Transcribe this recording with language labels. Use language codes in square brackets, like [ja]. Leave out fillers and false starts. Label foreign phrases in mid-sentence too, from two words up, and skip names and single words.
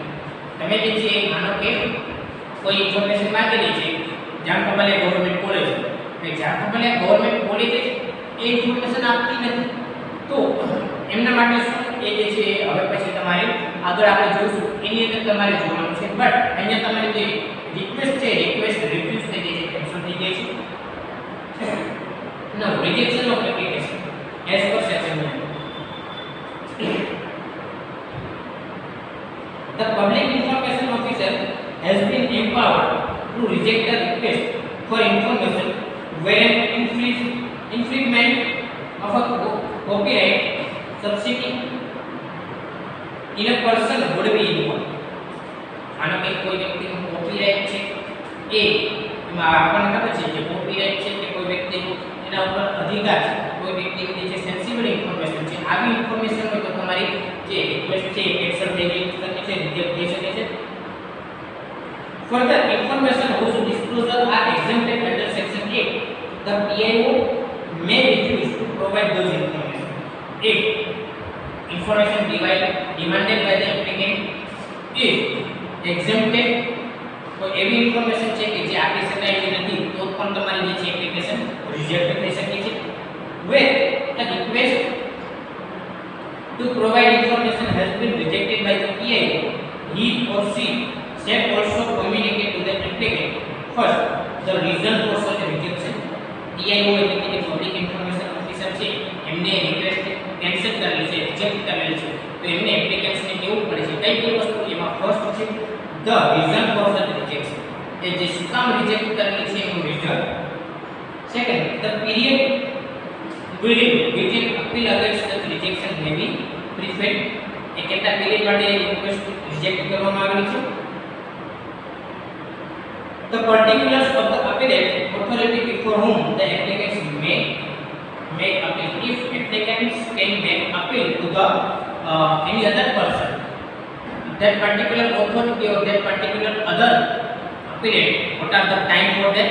[gu] તમે જે છે માનો કે કોઈ ઇન્ફોર્મેશન માંગેલી છે, જામકંબલિયા ગવર્નમેન્ટ કોલેજ, એ જામકંબલિયા ગવર્નમેન્ટ કોલેજ એ ઇન્ફોર્મેશન આપતી નથી, તો એમના માટે શું એ જે છે હવે પછી તમારે આગળ આપણે જોઈશું એની અંદર તમારે જોવાનું છે. બટ અહીંયા તમારી જે રિક્વેસ્ટ છે, [en] request refuse [gu] થઈ ગઈ છે, કેન્સલ થઈ ગઈ છે. [en] now rejection of application as per section 9. The public information officer has been empowered to reject the request for information when infringement of a copyright subsidy in a person would be involved. [gu] માનો કે કોઈ વ્યક્તિનો કોપીરાઇટ છે, એમાં આપણને ખબર છે કે કોપીરાઇટ છે કે કોઈ વ્યક્તિનો એના ઉપર અધિકાર છે, કોઈ વ્યક્તિની જે [en] sensible information [gu] છે, આવી ઇન્ફોર્મેશન હોય તો તમારી જે રિક્વેસ્ટ છે કેન્સલ થઈ શકે છે, રિજેક્ટ થઈ શકે છે. [en] Further, information whose disclosure are exempted under Section 8, the PIO may refuse to provide those information. If information demanded by the applicant is exempted, [gu] તો એવી ઇન્ફોર્મેશન છે કે જે આપી શકાય એવી નથી, તો પણ તમારી જે છે [en] application reject [gu] થઈ શકે છે. [en] Where the request to provide information has been rejected by the PIO, he or she shall also communicate to the applicant first the reason for such rejection. [gu] PIO એટલે કે [en] public information officer [gu] છે, એમને [en] request cancel [gu] કરેલી છે, રિજેક્ટ કરેલી છે, તો એમને એપ્લિકેશનને કેવું પડે છે, કઈ કઈ વસ્તુ એમાં ફર્સ્ટ છે [en] the reason for such rejection, [gu] એ જે શું કામ રિજેક્ટ કરેલી છે એનું રીઝન. સેકન્ડ, [en] the period within appeal against such rejection may be preferred, [gu] એ કેટલા પીરિયડ માટે [en] request reject [gu] કરવામાં આવેલી છે. [en] The particulars of the appellate authority before whom the applicants may make appeal. If applicants can make appeal to the any other person, that particular authority or that particular other appellate, what are the time for that?